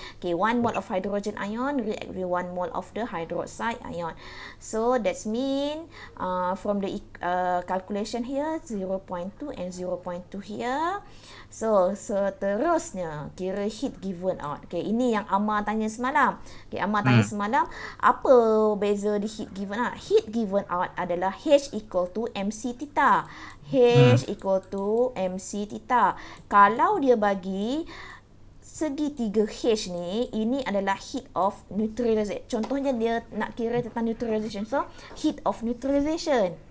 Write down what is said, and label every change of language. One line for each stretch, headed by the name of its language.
English: Okay, 1 mole of hydrogen ion react with 1 mole of the hydroxide ion. So, that's mean from the calculation here, 0.2 and 0.2 here.
Malay: So, seterusnya, kira heat given out. Okay, ini yang Amar tanya semalam. Okay, Amar tanya semalam, apa beza di heat given out?
English: Heat given out adalah H equal to MC theta. H equal to MC theta.
Malay: Kalau dia bagi segitiga H ni, ini adalah heat of neutralization. Contohnya dia nak kira tentang neutralization.
English: So, heat of neutralization.